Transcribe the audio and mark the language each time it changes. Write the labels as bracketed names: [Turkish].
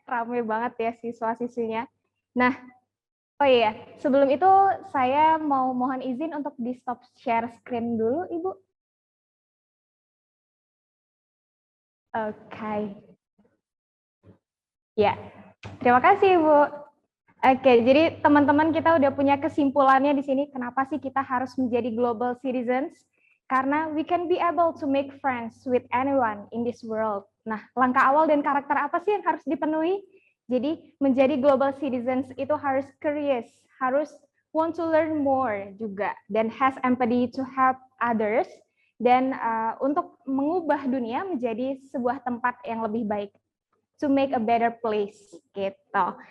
[Indonesian] Rame banget ya siswa-siswinya. Nah, oh iya, sebelum itu saya mau mohon izin untuk di stop share screen dulu, Ibu. Oke. Ya, terima kasih, Ibu. Oke, jadi teman-teman kita udah punya kesimpulannya di sini. Kenapa sih kita harus menjadi global citizens? [English] Karena we can be able to make friends with anyone in this world. [Indonesian] Nah, langkah awal dan karakter apa sih yang harus dipenuhi? Jadi menjadi global citizens itu harus curious, harus [English] want to learn more [Indonesian] juga, dan [English] has empathy to help others, [Indonesian] dan untuk mengubah dunia menjadi sebuah tempat yang lebih baik, [English] to make a better place [Indonesian] gitu.